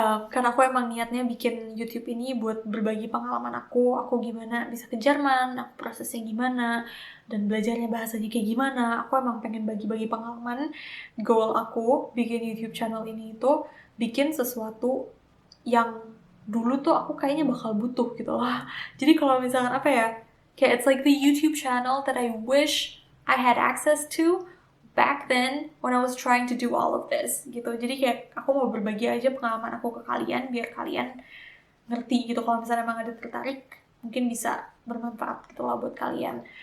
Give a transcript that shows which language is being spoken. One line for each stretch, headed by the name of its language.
Indonesian: Karena aku emang niatnya bikin YouTube ini buat berbagi pengalaman aku gimana bisa ke Jerman, aku prosesnya gimana, dan belajarnya bahasanya kayak gimana. Aku emang pengen bagi-bagi pengalaman. Goal aku bikin YouTube channel ini itu bikin sesuatu yang dulu tuh aku kayaknya bakal butuh gitu lah. Jadi kalau misalkan apa ya, kayak
English: it's like the YouTube channel that I wish I had access to back then when I was trying to do all of this gitu.
Indonesian: Jadi kayak aku mau berbagi aja pengalaman aku ke kalian biar kalian ngerti gitu. Kalau misalnya emang ada tertarik, mungkin bisa bermanfaat gitu lah buat kalian.